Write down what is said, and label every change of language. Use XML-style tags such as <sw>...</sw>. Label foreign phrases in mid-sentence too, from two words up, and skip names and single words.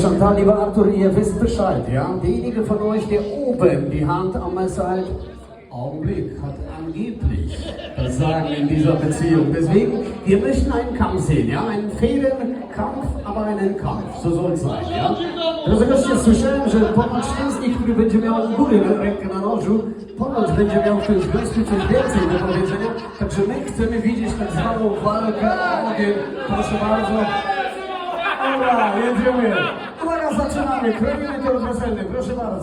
<de>Aber lieber Arthur, ihr wisst Bescheid, ja? Derjenige von euch, der oben die Hand am Messer hält, Augenblick, hat angeblich das Sagen in dieser Beziehung. Deswegen, wir möchten einen Kampf sehen, ja? Einen fairen Kampf, aber einen Kampf. So soll es sein, ja?</de> <pl>Dlatego się słyszałem, że ponoć ten z nich, który będzie miał u góry rękę na nożu, ponoć będzie miał w tym związku coś więcej do powiedzenia. Także my chcemy widzieć tak zwaną walkę o ogień. Proszę bardzo. Dobra, jedziemy. Uwaga, zaczynamy. Krojimy to weselny. Proszę bardzo.</pl>